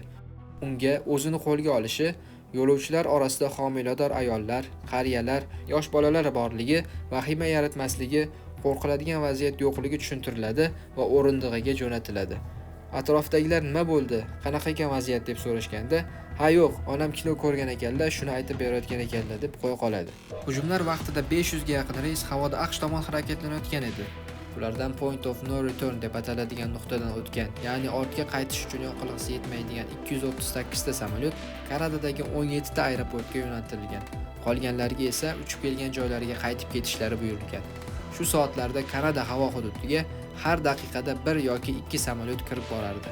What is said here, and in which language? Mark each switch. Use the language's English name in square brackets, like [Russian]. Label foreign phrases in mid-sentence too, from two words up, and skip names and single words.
[Uzbek] Unga o'zini qo'lga olishi, yo'lovchilar orasida homilador ayollar, qariyalar, yosh bolalar borligi, vahima yaratmasligi, qo'rqiladigan vaziyat yo'qligi tushuntiriladi va o'rindig'iga jo'natiladi. Atrofdagilar nima bo'ldi, qanaqa ekan vaziyat deb so'rashganda, "Ha yo'q, onam kino ko'rgan ekanlar, shuni aytib berayotgan ekanlar" deb qo'ya qoladi. Hujumlar vaqtida 500 ga yaqin reys havoda AQSh tomon harakatlanayotgan edi. Ulardan [English] point of no return [Uzbek] deb ataladigan nuqtadan o'tgan, ya'ni ortga qaytish uchun yoqilg'isi yetmaydigan 238 ta samolyot Kanadadagi 17 ta aeroportga yo'naltirilgan. Qolganlarga esa uchib kelgan joylariga qaytib ketishlari buyurilgan. Shu soatlarda Kanada havo hududiga har daqiqada 1 yoki 2 samolyot kirib borardi.